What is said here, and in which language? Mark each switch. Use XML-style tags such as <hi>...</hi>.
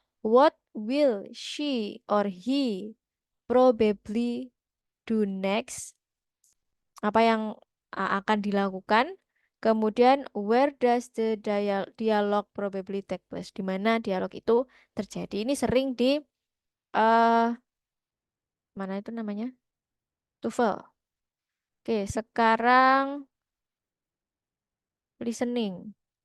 <en>What will she or he probably do next?</en> <id>Apa yang akan dilakukan? Kemudian,</id> <en>where does the dialogue probably take place?</en> <id>Di mana dialog itu terjadi? Ini sering di mana itu namanya? TOEFL. Oke, sekarang listening.</id>